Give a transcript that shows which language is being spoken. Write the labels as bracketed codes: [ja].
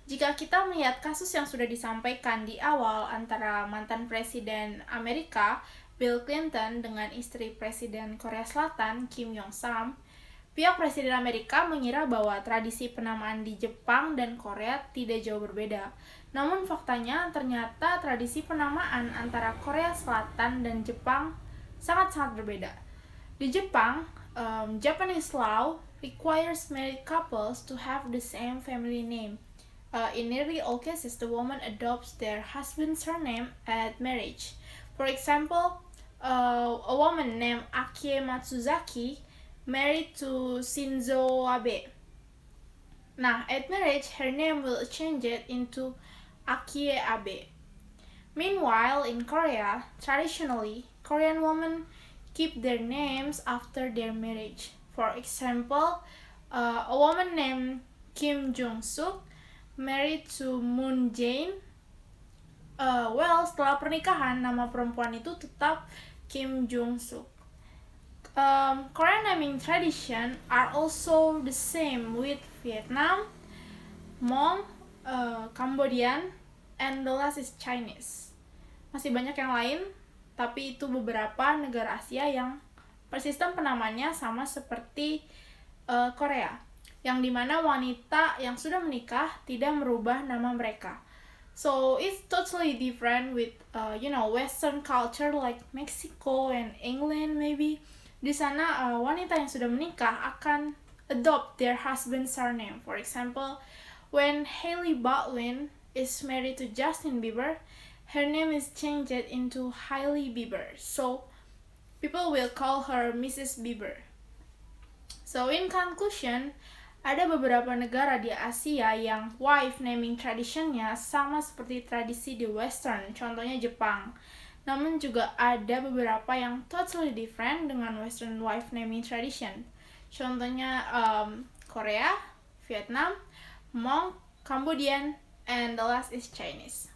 [id] Jika kita melihat kasus yang sudah disampaikan di awal antara mantan Presiden Amerika Bill Clinton dengan istri Presiden Korea Selatan Kim Jong-sam, pihak Presiden Amerika mengira bahwa tradisi penamaan di Jepang dan Korea tidak jauh berbeda. Namun faktanya ternyata tradisi penamaan antara Korea Selatan dan Jepang sangat-sangat berbeda. Di Jepang, [en] Japanese law requires married couples to have the same family name. In nearly all cases, the woman adopts their husband's surname at marriage. For example, a woman named Akie Matsuzaki married to Shinzo Abe. Now, at marriage, her name will change it into Akie Abe. Meanwhile, in Korea, traditionally, Korean women keep their names after their marriage. For example, a woman named Kim Jong-suk married to Moon Jae. [id] Setelah pernikahan, nama perempuan itu tetap Kim Jong-suk. [en] Korean naming tradition are also the same with Vietnam, Hmong, Cambodian, and the last is Chinese. [id] Masih banyak yang lain, tapi itu beberapa negara Asia yang persistem penamanya sama seperti Korea, yang dimana wanita yang sudah menikah tidak merubah nama mereka. [en] So it's totally different with Western culture like Mexico and England maybe. [id] Di sana wanita yang sudah menikah akan [en] adopt their husband's surname. For example, when Hailey Baldwin is married to Justin Bieber, her name is changed into Hailey Bieber. So people will call her Mrs. [id] Bieber. [en] So in conclusion, [id] ada beberapa negara di Asia yang wife naming traditionnya sama seperti tradisi di Western, contohnya Jepang. Namun juga ada beberapa yang [en] totally different [id] dengan [en] Western wife naming tradition. [id] Contohnya [en] Korea, Vietnam, Hmong, Cambodian, and the last is Chinese.